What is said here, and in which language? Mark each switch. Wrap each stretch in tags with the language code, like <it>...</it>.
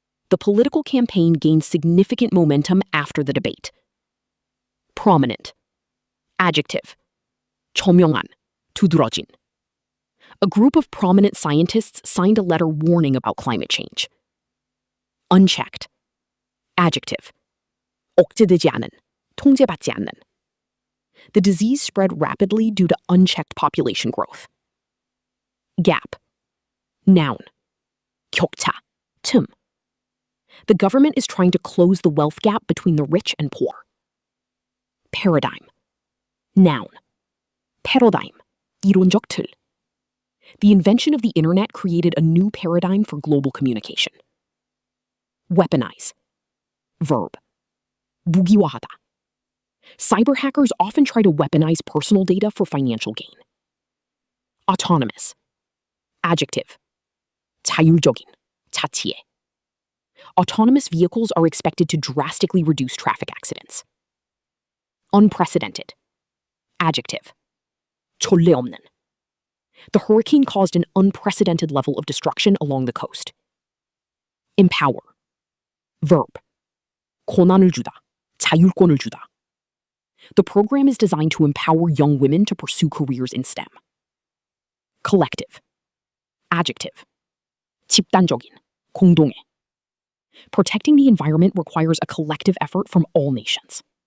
<en>The political campaign gained significant momentum after the debate. Prominent. Adjective.</en> <ko>조명한, 두드러진.</ko> <en>A group of prominent scientists signed a letter warning about climate change. Unchecked. Adjective.</en> <ko>억제되지 않은, 통제받지 않는.</ko> <en>The disease spread rapidly due to unchecked population growth. Gap. Noun.</en> <ko>격차, 틈.</ko> <en>The government is trying to close the wealth gap between the rich and poor. Paradigm. Noun.</en> <ko>패러다임, 이론적 틀.</ko> <en>The invention of the internet created a new paradigm for global communication. Weaponize. Verb.</en> <ko>무기화하다.</ko> <en>Cyber hackers often try to weaponize personal data for financial gain. Autonomous. Adjective.</en> <ko>자율적인, 자치해.</ko> <en>Autonomous vehicles are expected to drastically reduce traffic accidents. Unprecedented. Adjective.</en> <ko>전례 없는.</ko> <en>The hurricane caused an unprecedented level of destruction along the coast. Empower. Verb.</en> <ko>권한을 주다, 자율권을 주다.</ko> <en>The program is designed to empower young women to pursue careers in STEM. Collective. Adjective.</en> <ko>집단적인, 공동의.</ko> <en>Protecting the environment requires a collective effort from all nations.</en>